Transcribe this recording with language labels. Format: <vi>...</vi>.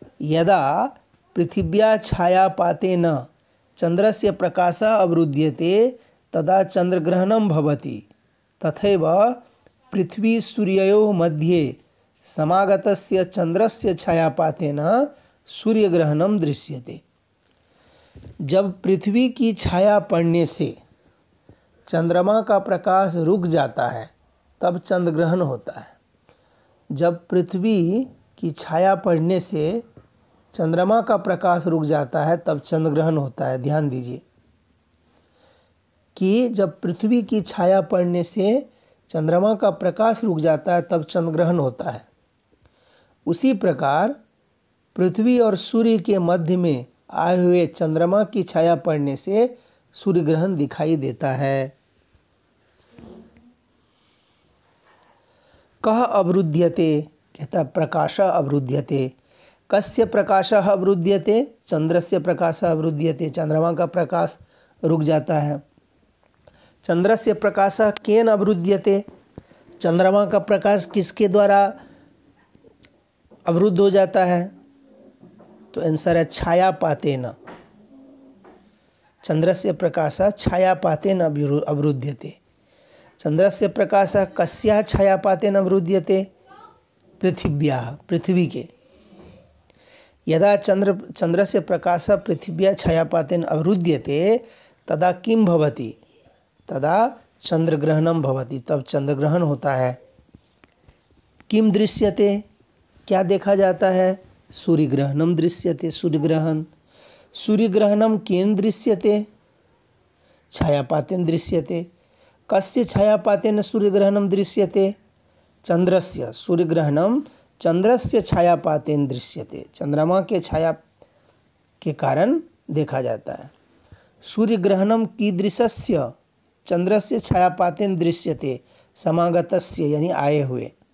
<sa>यदा पृथिव्याः छायापातेन चंद्रस्य प्रकाशः अवरुध्यते तदा चंद्रग्रहणं भवति। तथैव पृथ्वी सूर्ययोः मध्ये समागतस्य चंद्रस्य छायापातेन सूर्यग्रहणं दृश्यते।</sa> <hi>जब पृथ्वी की छाया पड़ने से चंद्रमा का प्रकाश रुक जाता है तब चंद्रग्रहण होता है। जब पृथ्वी की छाया पड़ने से चंद्रमा का प्रकाश रुक जाता है तब चंद्रग्रहण होता है। ध्यान दीजिए कि जब पृथ्वी की छाया पड़ने से चंद्रमा का प्रकाश रुक जाता है तब चंद्रग्रहण होता है। उसी प्रकार पृथ्वी और सूर्य के मध्य में आए हुए चंद्रमा की छाया पड़ने से सूर्य ग्रहण दिखाई देता है।</hi> <sa>कः अवरुध्यते, कहता प्रकाशः अवरुध्यते। कस्य प्रकाशः अवरुध्यते? चंद्रस्य प्रकाशः अवरुध्यते,</sa> <hi>चंद्रमा का प्रकाश रुक जाता है।</hi> <sa>चंद्रस्य प्रकाशः केन अवरुध्यते?</sa> <hi>चंद्रमा का प्रकाश किसके द्वारा अवरुद्ध हो जाता है? तो आंसर है छायापातेन।</hi> <sa>चंद्रस्य प्रकाशः छायापातेन अवरुध्यते। चंद्रस्य प्रकाशः कस्याः छायापातेन अवरुध्यते? पृथिव्याः, पृथ्वी के। यदा चंद्रस्य प्रकाशः पृथिव्या छायापातेन अवरुध्यते तदा किं भवति, तदा चंद्रग्रहणम भवति,</sa> <hi>तब चंद्रग्रहण होता है।</hi> <sa>किम दृश्यते,</sa> <hi>क्या देखा जाता है,</hi> <sa>सूर्यग्रहणम दृश्यते, सूर्यग्रहण। सूर्यग्रहणम केन दृश्यते, छायापातेन दृश्यते। कस्य छायापातेन सूर्यग्रहणम दृश्यते, चंद्रस्य। सूर्यग्रहणम चंद्रस्य छायापातेन दृश्यते,</sa> <hi>चंद्रमा के छाया के कारण देखा जाता है।</hi> <sa>सूर्यग्रहणम कीदृशस्य, चंद्रस्य छायापातेन दृश्यते, समागतस्य</sa> <hi>यानी आए हुए।</hi>